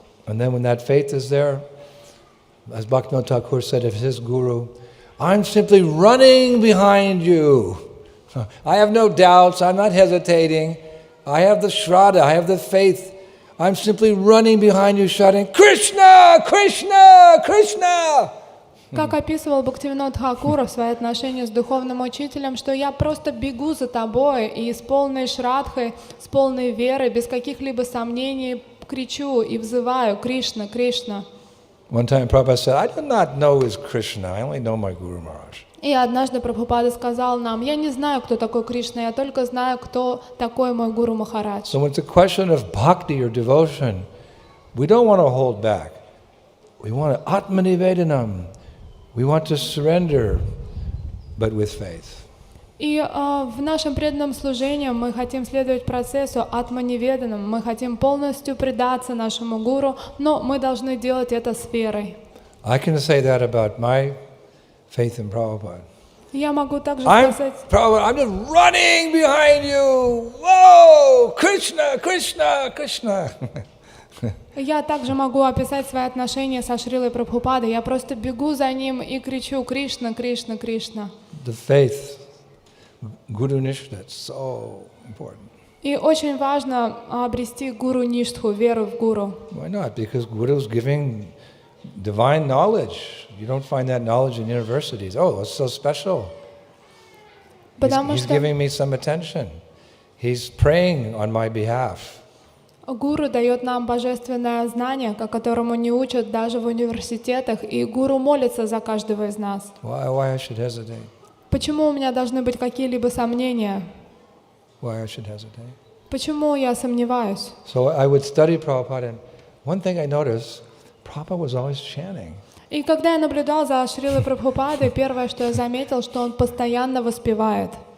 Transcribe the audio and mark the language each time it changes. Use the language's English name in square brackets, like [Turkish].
[English] And then when that faith is there, as Bhaktivinoda Thakur said of his guru, I'm simply running behind you. I have no doubts, I'm not hesitating. I have the shraddha, I have the faith. I'm simply running behind you shouting, Krishna, Krishna, Krishna. [Russian] Как описывал Бхактивинод Тхакур в свои отношения с духовным учителем, что я просто бегу за тобой и с полной шрадхой, с полной верой, без каких-либо сомнений кричу и взываю Кришна, Кришна. [English] One time Prabhupada said, I do not know who is Krishna, I only know my Guru Maharaj. [Russian] И однажды Прабхупада сказал нам, я не знаю, кто такой Кришна, я только знаю, кто такой мой Гуру Махарадж. [English] So when it's a question of bhakti or devotion, we don't want to hold back. We want to atmanivedanam. We want to surrender, but with faith. [Russian] И в нашем преданном служении мы хотим следовать процессу атманиведанам, мы хотим полностью предаться нашему гуру, но мы должны делать это с верой. [English] I can say that about my faith in Prabhupada. [Russian] Я могу также сказать... [English] Prabhupada, I'm just running behind you. Whoa, Krishna, Krishna, Krishna. [Russian] Я также могу описать свои отношения со Шрилой Прабхупадой. Я просто бегу за ним и кричу Кришна, Кришна, Кришна. [English] The faith, Guru Nishtha, it's so important. [Russian] И очень важно обрести гуру ништху, веру в гуру. [English] Why not? Because Guru is giving divine knowledge. You don't find that knowledge in universities. Oh, it's so special. He's giving me some attention. He's praying on my behalf. [Russian] Гуру дает нам божественное знание, которому не учат даже в университетах, и гуру молится за каждого из нас. [English] Why I should hesitate? [Russian] Почему у меня должны быть какие-либо сомнения? [English] Why I should hesitate? [Russian] Почему я сомневаюсь? [English] So I would study Prabhupada, and one thing I noticed, Prabhupada was always chanting. [Russian] И когда я наблюдал за Шрилой Прабхупадой, первое, что я заметил, что он постоянно воспевает.